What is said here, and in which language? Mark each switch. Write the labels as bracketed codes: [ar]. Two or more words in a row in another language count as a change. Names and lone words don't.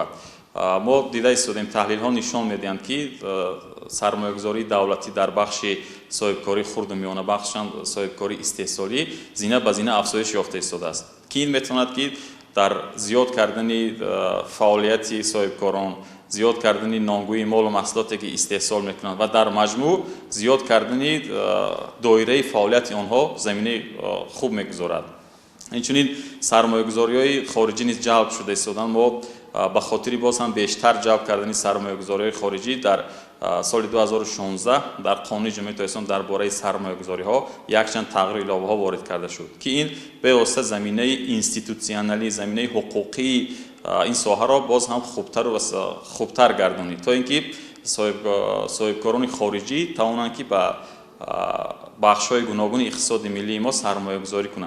[fa] ما دیده ایستادیم تحلیل ها نشان میدهند که سرمایه‌گذاری دولتی در بخش صاحبکاری خرد و میانه بخشند صاحبکاری استحصالی زینه به زینه افزایش یافته ایستاده است که این میتواند که در زیاد کردن فعالیت صاحبکاران، زیاد کردن نانگوی مال و محصولاتی که استحصال میکنند و در مجموع زیاد کردن دایره فعالیت آنها زمینه خوب میگذارد. اینچنین سرمایه‌گذاری‌های خارجی نیز جلب شده ایستادند. [tg] ما ба хотири боз ҳам бештар ҷалб кардани сармоягузориҳои хориҷӣ дар соли 2016 дар қонуни ҷумҳурии тоҷикистон дар бораи сармоягузориҳо якчанд тағйиру иловаҳо ворид карда шуд ки ин бевосита заминаи институтсионалӣ заминаи ҳуқуқии ин соҳаро боз ҳам хубтар гардонид то ин ки соҳибкорони хориҷӣ тавонанд ки ба бахшҳои гуногуни иқтисоди миллии мо сармоягузорӣ кунанд.